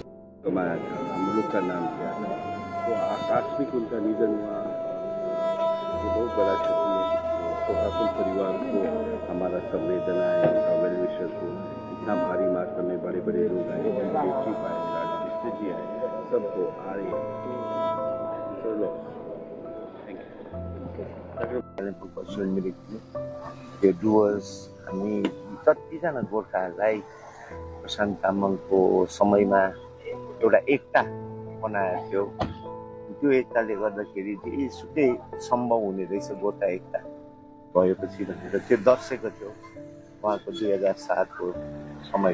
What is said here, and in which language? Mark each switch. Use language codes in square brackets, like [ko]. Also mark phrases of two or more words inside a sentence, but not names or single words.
[hi] कमाया था, हम लोग का नाम किया था, तो आकस्मिक उनका निधन हुआ, ये बहुत बड़ा क्षति है। तो अपन परिवार को हमारा संवेदना है, उनका वेल विशेष को, इतना भारी मात्रा में बड़े बड़े लोग आए, चीफ आए, राजमिस्त्री जी आए, सबको आ रही है। [ne] त्यो डुवर्स हामी जतिजना गोर्खाहरूलाई प्रशान्त तामाङको समयमा एउटा एकता बनाएको थियो। त्यो एकताले गर्दाखेरि जेसुकै सम्भव हुने रहेछ गोर्खा एकता भएपछि भनेर त्यो दर्शेको थियो उहाँको 2007 को समय।